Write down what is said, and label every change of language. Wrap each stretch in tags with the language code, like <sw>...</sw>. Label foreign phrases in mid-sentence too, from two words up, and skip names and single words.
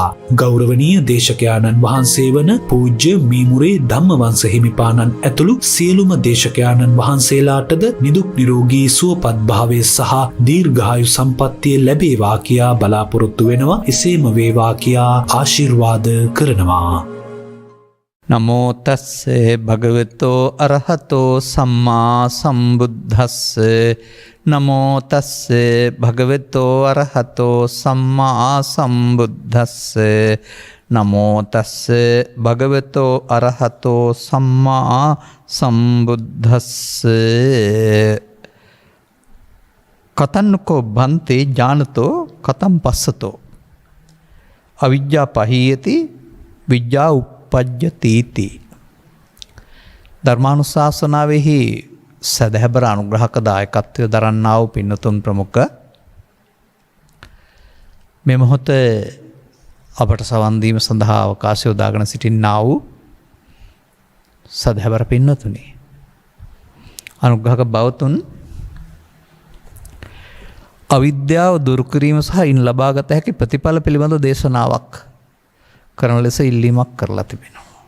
<si>ගෞරවනීය දේශකයාණන් වහන්සේ වන පූජ්‍ය මීමුරේ ධම්මවංශ හිමිපාණන් ඇතුළු සියලුම දේශකයාණන් වහන්සේලාටද නිදුක් නිරෝගී සුවපත් භාවය සහ දීර්ඝායු සම්පන්නිය ලැබේවා කියා බලාපොරොත්තු වෙනවා. එසේම වේවා කියා ආශිර්වාද කරනවා.</si> <pi>නමෝ තස්සේ භගවතෝ අරහතෝ සම්මා සම්බුද්දස්සේ නමෝ තස්සේ භගවතෝ අරහතෝ සම්මා සම්බුද්දස්සේ නමෝ තස්සේ භගවතෝ අරහතෝ සම්මා සම්බුද්දස්සේ කතන්නකෝ බන්තේ ඥානතෝ කතම් පස්සතෝ අවිජ්ජා පහීයති විජ්ජා උප්පජ්ජති.</pi> <si>ධර්මානුශාසනාවෙහි සදහැබර අනුග්‍රහක දායකත්වය දරන්නා වූ පින්නතුන් ප්‍රමුඛ මේ මොහොතේ අපට සවන් දීම සඳහා අවකාශය උදාගෙන සිටින්නා වූ සදහැබර පින්නතුනි, අනුග්‍රහක බවතුන්, අවිද්‍යාව දුරු කිරීම සහ ඉන් ලබාගත හැකි ප්‍රතිඵල පිළිබඳ දේශනාවක් කරන ලෙස ඉල්ලීමක් කරලා තිබෙනවා.</si>